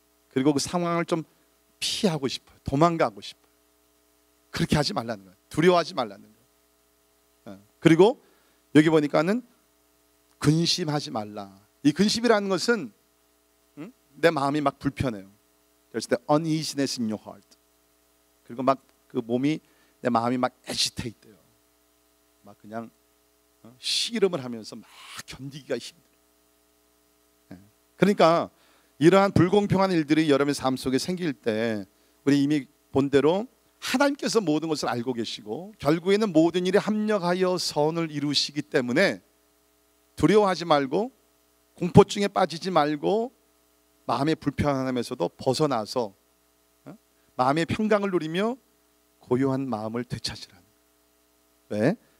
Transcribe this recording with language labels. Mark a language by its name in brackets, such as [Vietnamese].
[Korean] 그리고 그 상황을 좀 피하고 싶어요. 도망가고 싶어요. 그렇게 하지 말라는 거예요. 두려워하지 말라는 거예요. 그리고 여기 보니까는 근심하지 말라. 이 근심이라는 것은 내 마음이 막 불편해요. [English] There's the uneasiness in your heart. [Korean] 그리고 막 그 몸이 내 마음이 막 agitate 돼요. 막 그냥 씨름을 하면서 막 견디기가 힘들어요. 그러니까 이러한 불공평한 일들이 여러분의 삶 속에 생길 때 우리 이미 본 대로 하나님께서 모든 것을 알고 계시고 결국에는 모든 일에 합력하여 선을 이루시기 때문에 두려워하지 말고 공포증에 빠지지 말고 마음의 불편함에서도 벗어나서 마음의 평강을 누리며 고요한 마음을 되찾으라는 거예요. 왜?